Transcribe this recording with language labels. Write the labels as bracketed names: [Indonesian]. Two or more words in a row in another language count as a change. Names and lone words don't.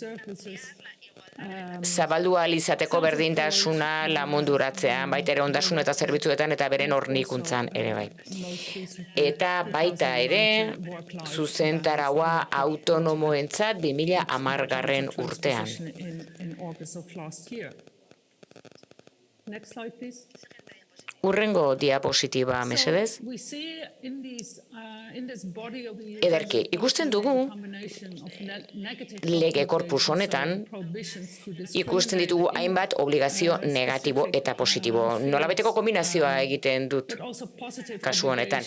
[Basque] urtean zabaldu ahal izateko berdintasuna lamunduratzean, baita ere ondasun eta zerbitzuetan eta beren hornikuntzan ere bai. Eta baita ere, zuzentaraua autonomoentzat 2010 urtean. [English] Next slide, please. [Basque] Urrengo diapositiba, mesedez. Ederki, ikusten dugu lege korpus honetan, ikusten ditugu hainbat obligazio negatibo eta positibo. Nolabeteko kombinazioa egiten dut kasu honetan.